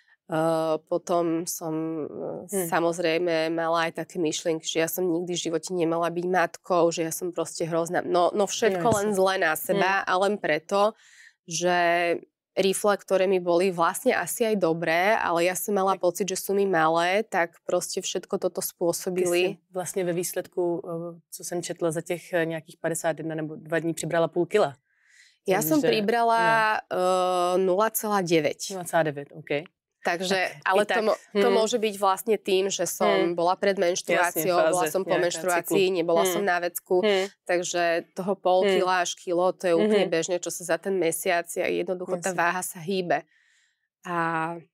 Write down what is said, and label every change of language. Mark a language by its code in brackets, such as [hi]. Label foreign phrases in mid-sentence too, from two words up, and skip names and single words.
[sk] Potom som samozrejme mala aj také myšlienky, že ja som nikdy v živote nemala byť matkou, že ja som proste hrozná. No všetko len zle na seba a len preto, že rifle, ktoré mi boli vlastne asi aj dobré, ale ja som mala pocit, že sú mi malé, tak proste všetko toto spôsobili. [cs] Ty si vlastně ve výsledku, co jsem četla, za těch nějakých 51 nebo 2 dní přibrala půl kila. [sk] Ja som pribrala 0,9. 0,9, OK. Takže, ale to môže byť vlastne tým, že som bola pred menštruáciou, bola som po menštruácii, nebola som na vecku, takže toho pol kila až kilo, to je úplne bežné, čo sa za ten mesiac, jednoducho tá váha sa hýbe.